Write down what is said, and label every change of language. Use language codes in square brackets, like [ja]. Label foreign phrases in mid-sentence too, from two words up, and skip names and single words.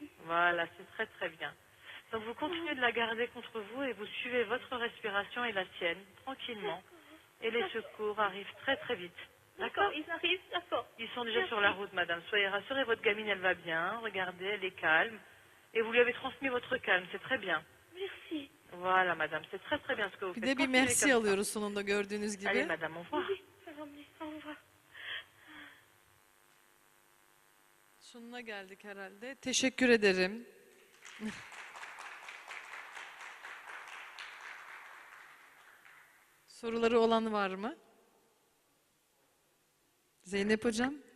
[fr] Voilà, c'est très très bien. Donc vous continuez de la garder contre vous et vous suivez votre respiration et la sienne, tranquillement. Et les secours arrivent très très vite. D'accord? Ils arrivent, d'accord. Ils sont déjà sur la route, madame. Soyez rassurée, votre gamine, elle va bien. Regardez, elle est calme. Et vous lui avez transmis votre calme, c'est très bien. Merci. Voilà, madame, c'est très très bien ce que vous [tr] Bir [fr] faites. [tr] de bir [fr] Continuez [tr] merci [fr] comme ça. [tr] alıyoruz sonunda gördüğünüz gibi. [fr] Allez, madame, au revoir. Au revoir. [tr] Sonuna geldik herhalde. Teşekkür ederim. Soruları olan var mı? Zeynep hocam?